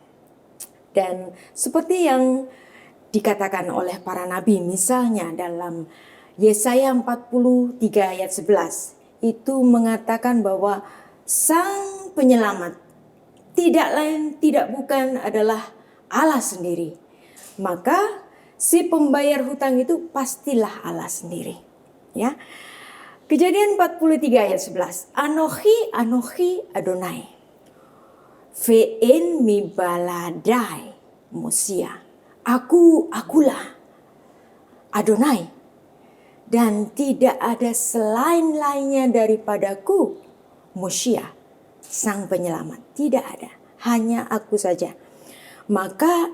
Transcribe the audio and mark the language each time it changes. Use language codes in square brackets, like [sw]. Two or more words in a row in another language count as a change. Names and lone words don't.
[id] Dan seperti yang dikatakan oleh para nabi, misalnya dalam Yesaya 43 ayat 11, itu mengatakan bahwa Sang Penyelamat tidak lain tidak bukan adalah Allah sendiri. Maka si pembayar hutang itu pastilah Allah sendiri. Ya. Kejadian 43 ayat 11. [he] אנכי אדני. ואין מי בלעדי מושיע. [id] Akulah Adonai. Dan tidak ada selain lainnya daripadaku, Mosia, Sang Penyelamat. Tidak ada, hanya aku saja.